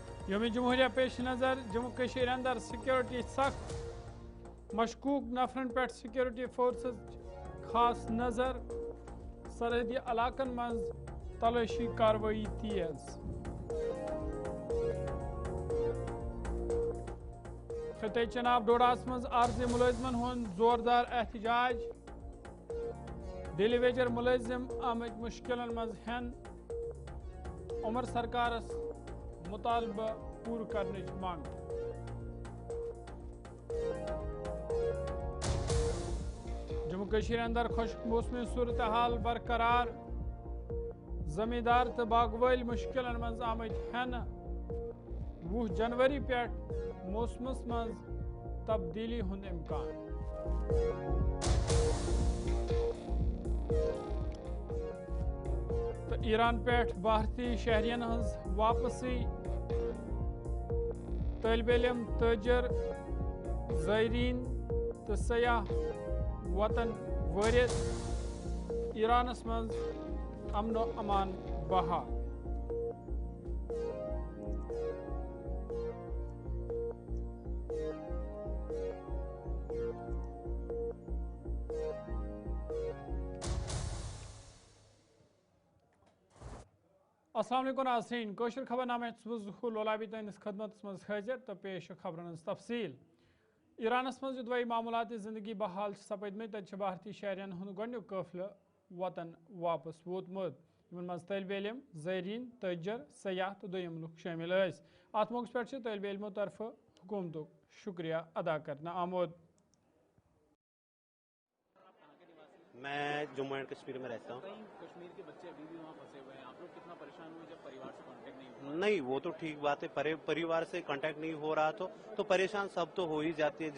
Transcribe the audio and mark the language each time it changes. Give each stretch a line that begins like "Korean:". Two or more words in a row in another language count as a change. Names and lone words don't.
Kashmiri: यौम जमहूरिया पेश नज़र जम्मू कश्मीर अंदर सिक्योरिटी सख्त, मशकूक नफरन पे सिक्योरिटी फोर्सेस खास नज़र, सरहदी इलाकन मज तलाशी कार्रवाई तेज। खिते चनाब डोडास मज आर्जी मुलाजमन हुंद जोरदार एहतजाज, डेली वेजर मुलाजिम आमद मुश्किलन मज हेन, उमर सरकारस मुतालबा पूर करने मांग। जम्मू कश्मीर अंदर खुश्क मौसमी सूरत हाल बरकरार, जमींदार तो बागवाल मुश्किलन मज आमद हेन, 20 जनवरी पे मौसमस मज तब्दीली हुंद इम्कान। तो ईरान पे भारतीय शहरियन हज वापसी, तालिब इल्म, ताजर, ज़ायरीन तो सयाह वतन वारिद, ईरानस मज अमन व अमान बहाल। अस्सलाम वालेकुम नाज़रीन, कोशर खबरनामे लोलाबी तुंदिस खदमत मज हाजिर तो पेश खबरन तफसील। ईरानस मज दुई मामूलाती जिंदगी बहाल सपदम, तत भारतीय शहरियन हुंद गोडनुक काफिल वतन वापस वोतमुत, यमन मज तालिब इल्म, ज़ायरीन, ताजर, सयाह तो दोयम लुक शामिल। अत मौके पे तालिब इल्मों तरफ हुकूमतुक शुक्रिया अदा करना आमुद।
Hindi: मैं जम्मू एंड कश्मीर में रहता हूँ। कश्मीर के बच्चे अभी भी वहाँ फंसे हुए हैं, आप लोग कितना परेशान हुए जब परिवार से कांटेक्ट नहीं हुआ? नहीं, वो तो ठीक बात है, परिवार से कांटेक्ट नहीं हो रहा तो परेशान सब तो हो ही जाती है।